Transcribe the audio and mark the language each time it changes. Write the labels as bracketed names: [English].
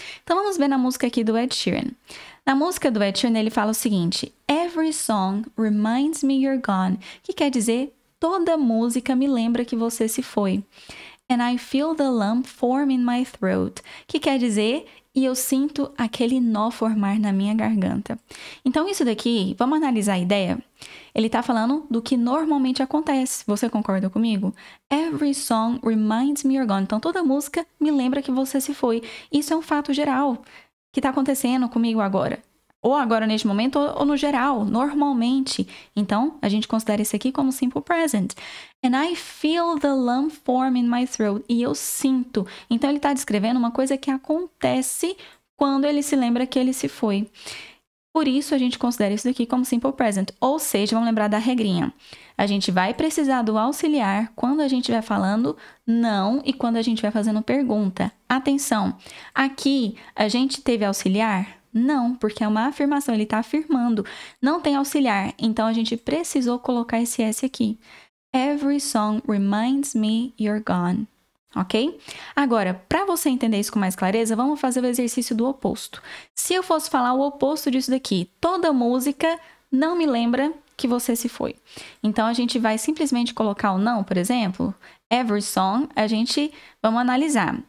[Portuguese] Então vamos ver na música aqui do Ed Sheeran. Na música do Ed Sheeran, ele fala o seguinte: [English] Every song reminds me you're gone, [Portuguese] que quer dizer, toda música me lembra que você se foi. [English] And I feel the lump form in my throat, [Portuguese] que quer dizer, e eu sinto aquele nó formar na minha garganta. Então, isso daqui, vamos analisar a ideia? Ele tá falando do que normalmente acontece. Você concorda comigo? [English] Every song reminds me you're gone. [Portuguese] Então, toda música me lembra que você se foi. Isso é um fato geral que tá acontecendo comigo agora. Ou agora neste momento, ou no geral, normalmente. Então, a gente considera isso aqui como Simple Present. [English] And I feel the lump form in my throat. [Portuguese] E eu sinto. Então, ele está descrevendo uma coisa que acontece quando ele se lembra que ele se foi. Por isso, a gente considera isso daqui como simple present. Ou seja, vamos lembrar da regrinha. A gente vai precisar do auxiliar quando a gente estiver falando não e quando a gente vai fazendo pergunta. Atenção, aqui a gente teve auxiliar? Não, porque é uma afirmação, ele está afirmando. Não tem auxiliar, então a gente precisou colocar esse S aqui. [English] Every song reminds me you're gone. Ok? [Portuguese] Agora, para você entender isso com mais clareza, vamos fazer o exercício do oposto. Se eu fosse falar o oposto disso daqui, toda música não me lembra que você se foi. Então, a gente vai simplesmente colocar o não, por exemplo. [English] Every song, [Portuguese] vamos analisar.